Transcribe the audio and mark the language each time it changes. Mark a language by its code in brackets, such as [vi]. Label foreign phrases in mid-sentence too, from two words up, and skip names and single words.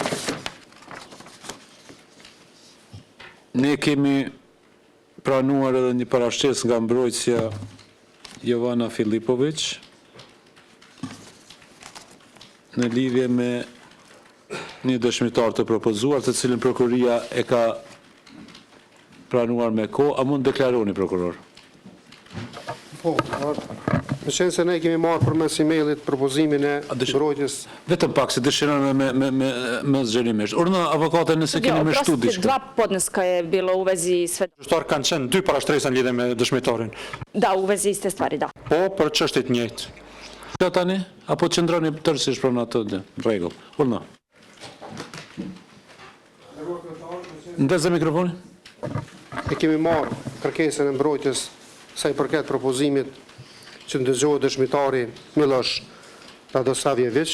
[sq] Ne kemi pranuar edhe një parashtesë nga mbrojtësja Jovana Filipović në lidhje me një dëshmitar të propozuar, të cilin prokuria e ka pranuar me kohë. A mund deklaroni, prokuror? Po, me qenë se ne kemi marrë përmes e-mailit propozimin e mbrojtjes. Vetëm pak, se dëshiron me zgjerimisht. Urna, avokate, nëse keni me shtu diçka. [sr] Dva podneska je bilo u vezi sve. [sq] Dëshmitar kanë qenë dy parashtresa në lidhje me dëshmitarin. [sr] Da, u vezi iste stvari, da. [sq] Po, për çështje të njëjtë. Kjo tani, apo qëndroni tërësisht pranë atë rregull. Urna. Ndezë mikrofonin. E kemi marrë kërkesën e mbrojtjes sa i përket propozimit që ndëgjohet dëshmitari Miloš Radosavljević.